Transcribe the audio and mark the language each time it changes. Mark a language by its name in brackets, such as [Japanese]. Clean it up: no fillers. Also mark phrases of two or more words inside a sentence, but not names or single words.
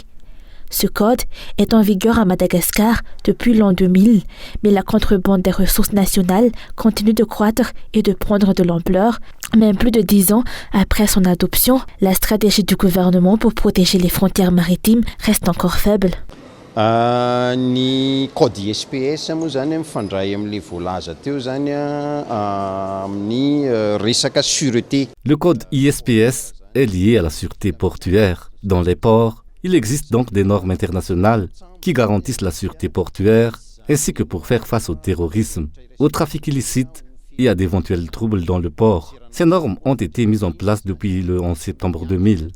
[French] Ce code est en vigueur à Madagascar depuis l'an 2000, mais la contrebande des ressources nationales continue de croître et de prendre de l'ampleur. Même plus de 10 ans après son adoption, la stratégie du gouvernement pour protéger les frontières maritimes reste encore faible. [Malagasy] Ny code ISPS moa zany mifandray amin'ilay voalaza teo zany amin'ny resaka sûreté. [French] Le code ISPS est lié à la sûreté portuaire. Dans les ports, il existe donc des normes internationales qui garantissent la sûreté portuaire ainsi que pour faire face au terrorisme, au trafic illicite et à d'éventuels troubles dans le port. Ces normes ont été mises en place depuis le 11 septembre 2000.